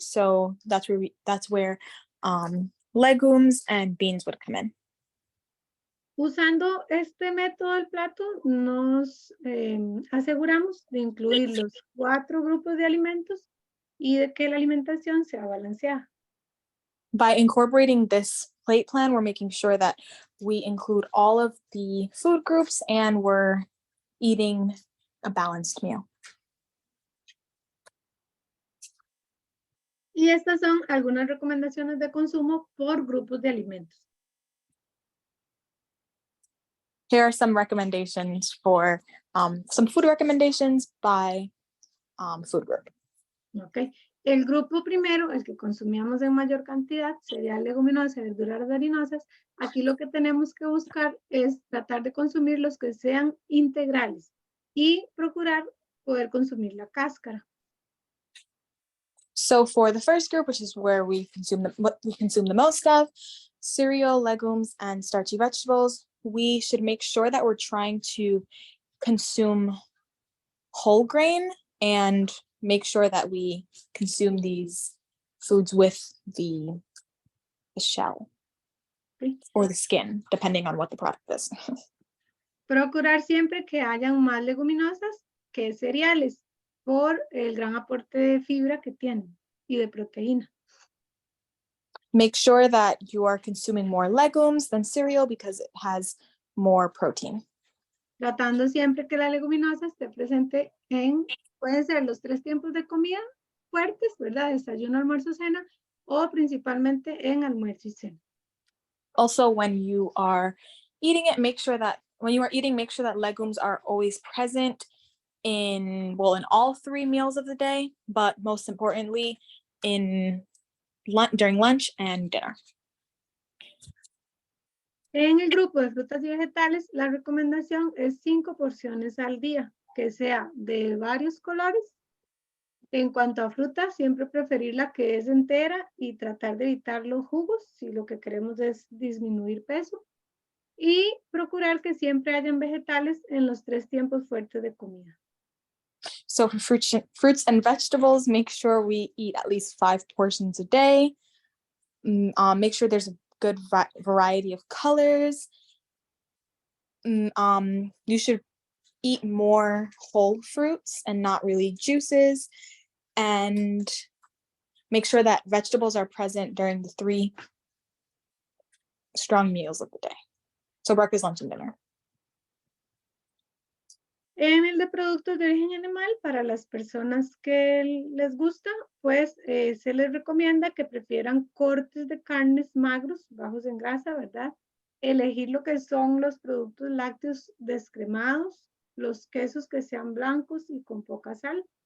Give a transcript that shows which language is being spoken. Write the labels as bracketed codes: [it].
[en] So that's where legumes and beans would come in. [es] Usando este método del plato, nos aseguramos de incluir los 4 grupos de alimentos y de que la alimentación sea balanceada. [en] By incorporating this plate plan, we're making sure that we include all of the food groups and we're eating a balanced meal. [es] Y estas son algunas recomendaciones de consumo por grupos de alimentos. [en] Here are some recommendations for some food recommendations by food group. Okay. [es] El grupo primero, el que consumíamos en mayor cantidad, sería leguminosas, verduras harinosas. Aquí lo que tenemos que buscar es tratar de consumir los que sean integrales y procurar poder consumir la cáscara. [en] So for the first group, which is where what we consume the most of, cereal, legumes, and starchy vegetables, we should make sure that we're trying to consume whole grain and make sure that we consume these foods with the shell Okay. or the skin, depending on what the product is. [es] Procurar siempre que hayan más leguminosas que cereales por el gran aporte de fibra que tienen y de proteína. [en] Make sure that you are consuming more legumes than cereal because it has more protein. [es] Tratando siempre que la leguminosa esté presente pueden ser los 3 tiempos de comida fuertes, ¿verdad? Desayuno, almuerzo, cena, o principalmente en almuerzo y cena. [en] Also, when you are eating it, make sure that legumes are always present in all 3 meals of the day, but most importantly during lunch and dinner. [es] En el grupo de frutas y vegetales, la recomendación es 5 porciones al día, que sea de varios colores. En cuanto a fruta, siempre preferir la que es entera y tratar de evitar los jugos si lo que queremos es disminuir peso. Y procurar que siempre hayan vegetales en los 3 tiempos fuertes de comida. [en] So for fruits and vegetables, make sure we eat at least 5 portions a day. Make sure there's a good variety of colors. You should eat more whole fruits and not really juices, and make sure that vegetables are present during the 3 strong meals of the day. So breakfast, lunch, and dinner. [es] En el de productos de origen animal, para las personas que les gusta, pues se les recomienda que prefieran cortes de carnes magros, bajos en grasa, ¿verdad? Elegir lo que son los productos lácteos descremados, los quesos que sean blancos y con poca sal.